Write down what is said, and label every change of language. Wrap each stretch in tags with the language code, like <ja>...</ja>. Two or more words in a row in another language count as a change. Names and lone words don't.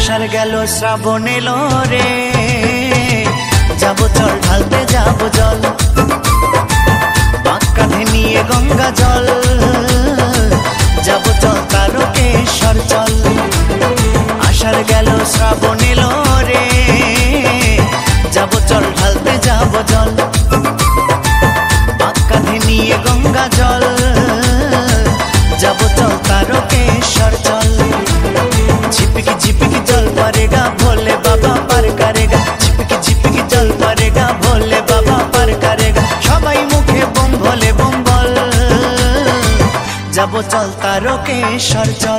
<bn>গেল শ্রাবণ এলো রে, যাবো চল ঢালতে যাবো জল, বাঁক কাঁধে নিয়ে গঙ্গা জল, যাবো চল তারকেশ্বর চল। আষাঢ় গেল শ্রাবণ এলো রে, যাবো চল ঢালতে যাবো জল, বাঁক কাঁধে নিয়ে গঙ্গা জল, যাবো চল তারকেশ্বর চল।</bn> <hi>झिपकी झिपकी जल पड़ेगा भोले बाबा पार करेगा, झिपकी झिपकी जल पड़ेगा भोले बाबा पार करेगा,</hi> <bn>সবাই মুখে বম ভোলে বম বল, যাবো চল তারকেশ্বর চল।</bn>